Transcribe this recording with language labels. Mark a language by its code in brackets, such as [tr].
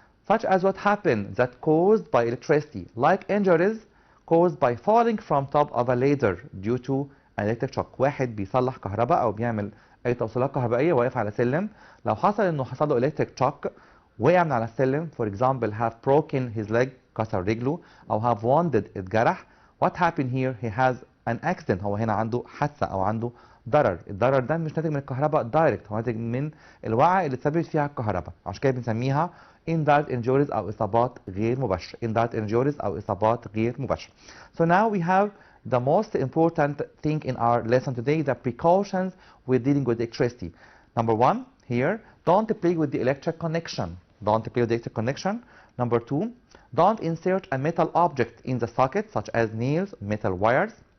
[en] Such as what happened that caused by electricity, like injuries caused by falling from top of a ladder due to an electric shock. [ar] واحد بيصلح كهرباء أو بيعمل أي توصيلات كهربائية واقف على سلم, لو حصل إنه حصل له electric shock وقع من على السلم, [en] for example have broken his leg, [ar] كسر رجله, أو [en] have wounded [ar] اتجرح. [en] What happened here? He has an accident. [ar] هو هنا عنده حادثة أو عنده ضرر. الضرر ده مش ناتج من الكهرباء دايركت, هو ناتج من الوعي اللي اتسببت فيها الكهرباء. عشان كده بنسميها indirect injuries أو إصابات غير مباشرة. indirect injuries أو إصابات غير مباشرة. [en] So now we have the most important thing in our lesson today, the precautions with dealing with electricity. Number one, here, don't play with the electric connection. Don't play with the electric connection. Number two, don't insert a metal object in the socket such as nails, metal wires.